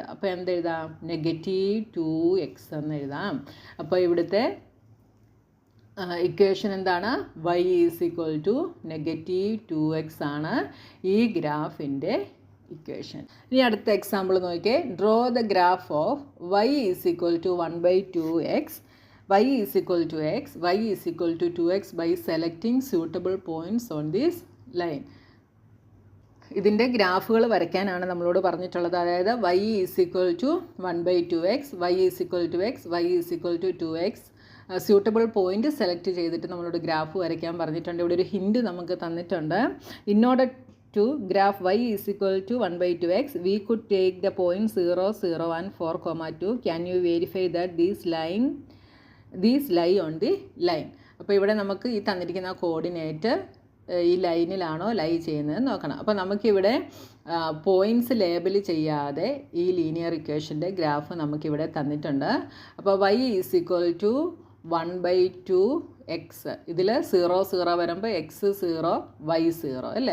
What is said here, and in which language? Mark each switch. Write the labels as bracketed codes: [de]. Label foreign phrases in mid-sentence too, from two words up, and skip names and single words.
[ml] അപ്പോൾ എന്തെഴുതാം? -2x എന്ന് എഴുതാം. അപ്പോൾ ഇവിടുത്തെ ഇക്വേഷൻ എന്താണ്? y = -2x ആണ് ഈ ഗ്രാഫിൻ്റെ ഇക്വേഷൻ. ഇനി അടുത്ത എക്സാമ്പിൾ നോക്കിയേ. [en] draw the graph of y = 1/2x, y = x, y = 2x by selecting suitable points on this line. [ml] ഇതിൻ്റെ ഗ്രാഫുകൾ വരയ്ക്കാനാണ് നമ്മളോട് പറഞ്ഞിട്ടുള്ളത്. അതായത് y = 1/2x, y = x, y = 2x. [en] suitable point select [ml] ചെയ്തിട്ട് നമ്മളോട് ഗ്രാഫ് വരയ്ക്കാൻ പറഞ്ഞിട്ടുണ്ട്. ഇവിടെ ഒരു ഹിൻഡ് നമുക്ക് തന്നിട്ടുണ്ട്. [en] in order to graph y = 1/2x, we could take the points 0, 0 and 4, 2. Can you verify that these lie on the line? [ml] അപ്പോൾ ഇവിടെ നമുക്ക് ഈ തന്നിരിക്കുന്ന കോർഡിനേറ്റ് ഈ ലൈനിലാണോ ലൈ ചെയ്യുന്നത് നോക്കണം. അപ്പോൾ നമുക്കിവിടെ [en] points label [ml] ചെയ്യാതെ ഈ [en] linear equation's [ml] ഗ്രാഫ് നമുക്കിവിടെ തന്നിട്ടുണ്ട്. അപ്പോൾ y = 1/2x, ഇതിൽ 0, 0 വരുമ്പോൾ x 0, y 0 അല്ലേ?